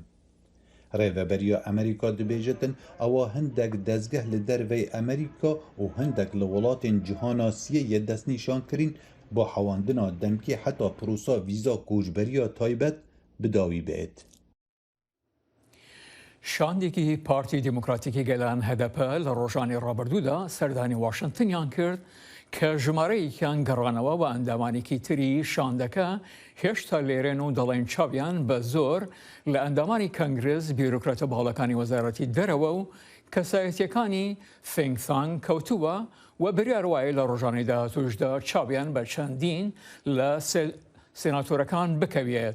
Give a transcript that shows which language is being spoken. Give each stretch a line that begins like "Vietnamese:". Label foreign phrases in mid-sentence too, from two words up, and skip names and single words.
Kurdish: Rêveberiya Amerîka dibêjitin ewa hindek dezgeh li dervey Amerîka û hindek li welatên cihana siyê destnîşan kirîn bo hewandina demkî heta prosa vîza koçberiya taybet bidawî bêt.
Central Kurdish: شاندێکی پارتی دیموکراتیکی گەلان هەدەپە لە ڕۆژانی ڕابردوودا سەردانی واشنگتنیان کرد کە ژمارەیەکیان گەڕانەوە بە ئەندامانێکی تری شاندەکە هێشتا لێرێن و دەڵێن چاویان بە زۆر لە ئەندامانی کەنگرس بیرۆکراتە باڵەکانی وەزارەتی دەرەوە و کەسایەتیەکانی فینگتانگ کەوتووە و بریار وایە لە ڕۆژانی داهاتووشدا چاویان بە چەندین لە سێناتۆرەکان بکەوێت.